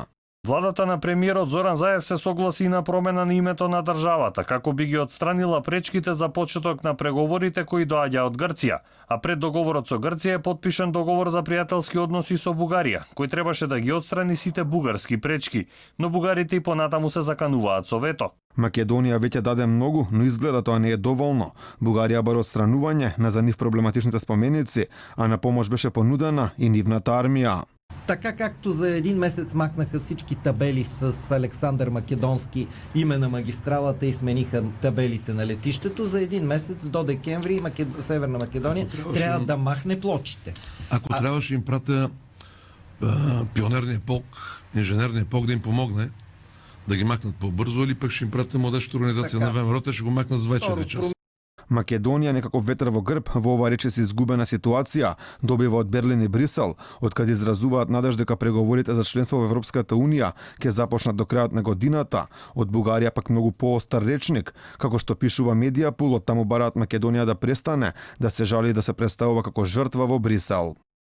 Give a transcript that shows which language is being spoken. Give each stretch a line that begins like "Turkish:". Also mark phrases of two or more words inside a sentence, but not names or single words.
Macedonian: Владата на премиерот Зоран Заев се согласи и на промена на името на државата, како би ги отстранила пречките за почеток на преговорите кои доаѓа од Грција, а пред договорот со Грција е подпишан договор за пријателски односи со Бугарија, кој требаше да ги отстрани сите бугарски пречки, но бугарите и понатаму се закануваат со вето. Македонија веќе даде многу, но изгледа тоа не е доволно. Бугарија бара отстранување на за нив проблематичните споменици, а на помош беше понудена и нивната армија.
Bulgarian: Така както за един месец махнаха всички табели с Александър Македонски, име на магистралата и смениха табелите на летището, за един месец до декември Северна Македония трябва да махне плочите. Ако трябваше им пратя пионерния полк, инженерния полк да им помогне да ги махнат по-бързо, или пък ще им пратя младежката организация на ВМРО, те ще го махнат за 24 часа.
Macedonian: Македонија некако ветер во грб во ова речиси изгубена ситуација добива од Берлин и Брисел, од каде изразуваат надеж дека преговорите за членство во Европската Унија ќе започнат до крајот на годината. Од Бугарија пак многу поостар речник, како што пишува Медиапул, од таму бараат Македонија да престане да се жали и да се представува како жртва во Брисел.